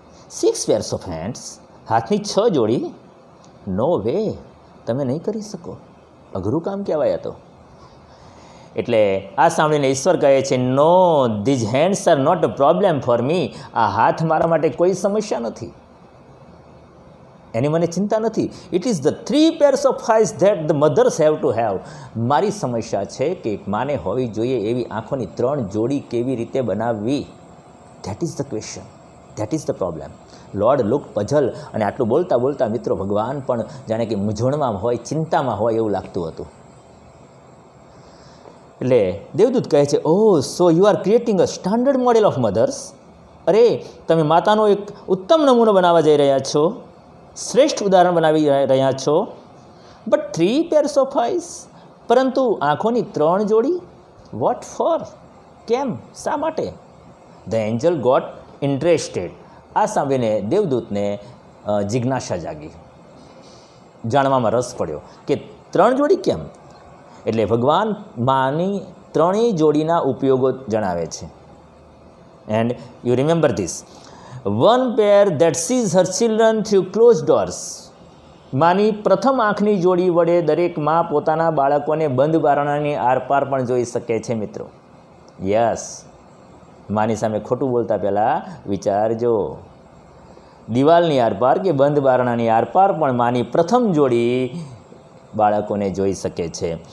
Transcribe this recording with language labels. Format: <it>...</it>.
<en>6 pairs of hands,</en> <gu>હાથની 6 જોડી,</gu> <en>no way,</en> <gu>તમે નહીં કરી શકો, અઘરું કામ કહેવાય તો. એટલે આ સાંભળીને ઈશ્વર કહે છે,</gu> <en>No, these hands are not a problem for me.</en> <gu>આ હાથ મારા માટે કોઈ સમસ્યા નથી, એની મને ચિંતા નથી.</gu> <en>It is the 3 pairs of eyes that the mothers have to have.</en> <gu>મારી સમસ્યા છે કે એક માને હોવી જોઈએ એવી આંખોની 3 જોડી કેવી રીતે બનાવવી.</gu> <en>That is the question, that is the problem. Lord look puzzle.</en> <gu>અને આટલું બોલતા બોલતા મિત્રો ભગવાન પણ જાણે કે મૂંઝવણમાં હોય, ચિંતામાં હોય એવું લાગતું હતું. એટલે દેવદૂત કહે છે,</gu> <en>Oh, so you are creating a standard model of mothers.</en> <gu>અરે, તમે માતાનો એક ઉત્તમ નમૂનો બનાવવા જઈ રહ્યા છો, શ્રેષ્ઠ ઉદાહરણ બનાવી રહ્યા છો.</gu> <en>but 3 pairs of eyes,</en> <gu>પરંતુ આંખોની 3 જોડી,</gu> <en>What for?</en> <gu>કેમ, શા માટે?</gu> <en>The angel got interested.</en> <gu>આ સાંભળીને દેવદૂતને જિજ્ઞાસા જાગી, જાણવામાં રસ પડ્યો કે 3 જોડી કેમ. એટલે ભગવાન માની 3 જોડીના ઉપયોગો જણાવે છે.</gu> <en>And you remember this, 1 pair that sees her children through closed doors.</en> <gu>માની પ્રથમ આંખની જોડી વડે દરેક માં પોતાના બાળકોને બંધ બારણાની આરપાર પણ જોઈ શકે છે મિત્રો.</gu> <en>yes,</en> <gu>માની સામે ખોટું બોલતા પહેલાં વિચારજો. દિવાલની આરપાર કે બંધ બારણાની આરપાર પણ માની પ્રથમ જોડી બાળકોને જોઈ શકે છે.</gu>